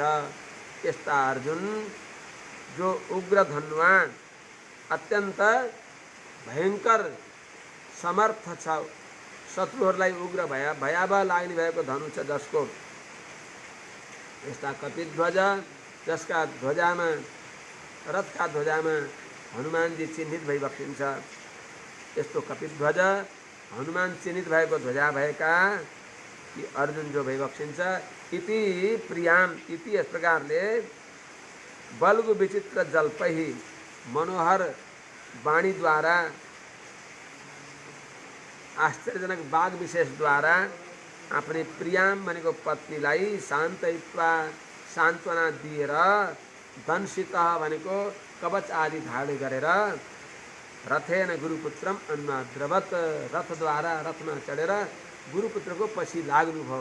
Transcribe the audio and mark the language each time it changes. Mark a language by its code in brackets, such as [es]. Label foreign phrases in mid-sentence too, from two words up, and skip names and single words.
[ne] यस्ता अर्जुन जो उग्र धनुवान अत्यन्त भयंकर समर्थ छ, शत्रुहरूलाई उग्र भयावह लाग्ने भएको धनु छ जसको, यस्ता कपिध्वज जसका ध्वजामा, रथका ध्वजामा हनुमानजी चिन्हित भइबक्सिन्छ, यस्तो कपिध्वज हनुमान चिन्हित भएको ध्वजा भएका कि अर्जुन जो भइबक्सिन्छ। [sa] इति प्रियाम, [ne] इति यस प्रकारले [sa] बल्गु विचित्र जल्पही [ne] मनोहर वाणीद्वारा, आश्चर्यजनक बाग विशेषद्वारा आफ्नै प्रियाम भनेको पत्नीलाई शान्तयित्वा सान्त्वना दिएर, दंशित भनेको कवच आदि धारण गरेर, [sa] रथेन गुरुपुत्रम अन्माद्रवत, [ne] रथद्वारा रथमा चढेर गुरुपुत्रको पछि लाग्नुभयो।